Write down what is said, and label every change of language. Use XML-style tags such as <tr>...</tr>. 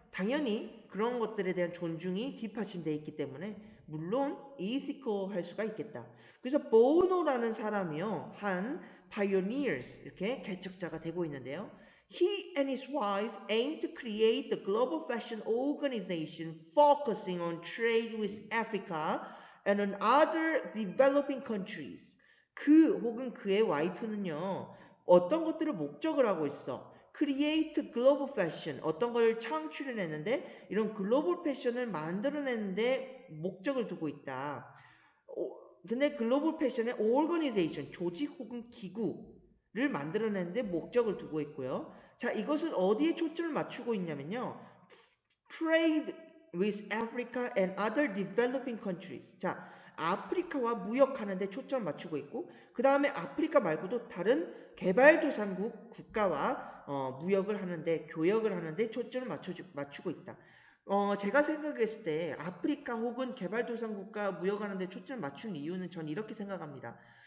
<ko>당연히 그런 것들에 대한 존중이 뒷받침되어 있기 때문에 물론 ethical 할 수가 있겠다. 그래서 보노라는 사람이요. 한 pioneers 이렇게 개척자가 되고 있는데요.</ko> <en>He and his wife aim to create the global fashion organization focusing on trade with Africa and on other developing countries.</en> <ko>그 혹은 그의 와이프는요. 어떤 것들을 목적을 하고 있어.</ko> <en>create global fashion.</en> <ko>어떤 걸 창출해냈는데 이런 글로벌 패션을 만들어내는데 목적을 두고 있다. 근데 글로벌 패션의 organization, 조직 혹은 기구를 만들어내는데 목적을 두고 있고요. 자, 이것은 어디에 초점을 맞추고 있냐면요.</ko> <en>Trade with Africa and other developing countries.</en> <ko>자, 아프리카와 무역하는데 초점을 맞추고 있고 그 다음에 아프리카 말고도 다른 개발도상국 국가와 무역을 하는데 교역을 하는데 초점을 맞추고 있다. 제가 생각했을 때 아프리카 혹은 개발도상국가 무역하는데 초점을 맞춘 이유는 전 이렇게 생각합니다.</ko>